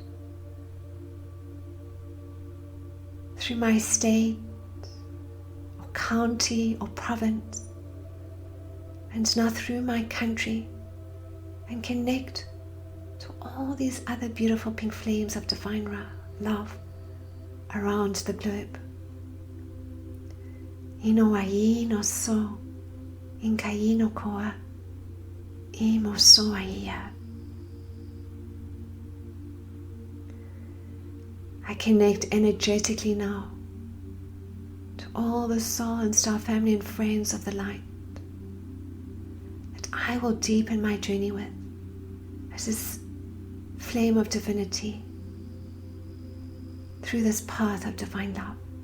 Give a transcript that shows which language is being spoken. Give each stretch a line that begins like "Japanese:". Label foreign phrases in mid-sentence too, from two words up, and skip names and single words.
English: through my state or county or province, and now through my country, and connect to all these other beautiful pink flames of divine love around the globe. Ino ai no so, inkai no koa, imo so aia. I connect energetically now to all the soul and star family and friends of the light that I will deepen my journey with as this flame of divinity through this path of divine love.